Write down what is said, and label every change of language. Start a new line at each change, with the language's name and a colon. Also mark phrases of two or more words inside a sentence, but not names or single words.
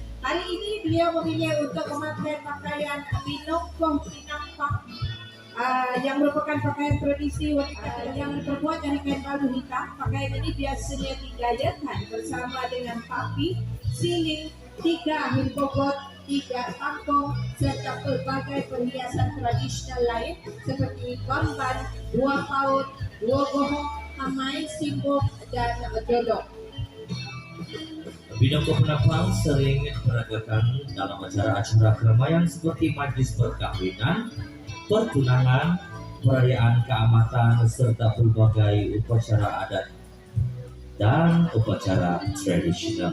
Malay: Hari ini beliau memilih untuk memakai pakaian binongkoh pinampak yang merupakan pakaian tradisi wanita yang terbuat dari kain balu hitam. Pakaian ini biasanya digayakan bersama dengan papi, siling, 3 hilbogot, 3 tampong, serta berbagai perhiasan tradisional lain seperti gamban, 2 paut, 2 gohong, hamai, simbok, dan dodok. Bidang kepenapang sering diperagakan dalam acara-acara keramaian seperti majlis perkawinan, pertunangan, perayaan keamatan, serta berbagai upacara adat dan upacara tradisional.